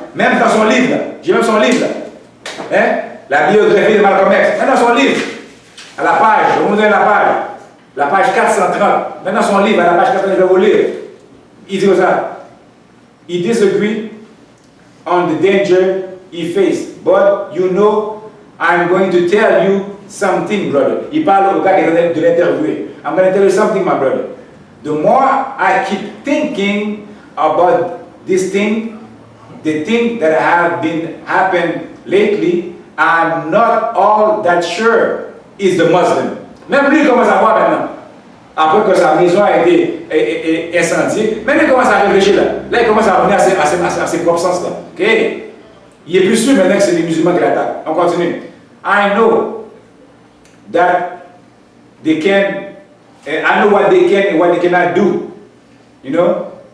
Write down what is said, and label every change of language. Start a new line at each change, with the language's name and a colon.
French: Même dans son livre, j'ai même son livre, hein? La biographie de Malcolm X, même dans son livre, à la page, je vais vous donner la page 430, même dans son livre, à la page 430, je vais vous lire. Il dit ça.
English: He disagreed on the danger he faced, but you know, I'm going to tell you something, brother.
French: Il parle au gars qui est de l'interviewer.
English: I'm going to tell you something, my brother. The more I keep thinking about this thing, the thing that have been happened lately, I'm not all that sure is the Muslim.
French: Même lui commence à voir maintenant. Après que sa maison a été incendiée, même il commence à réfléchir là. Là, il commence à revenir à ses propres sens là. Okay? Il est plus sûr maintenant que c'est les musulmans qui l'attaquent. On continue.
English: I know that they can, I know what they can and what they cannot do. You know?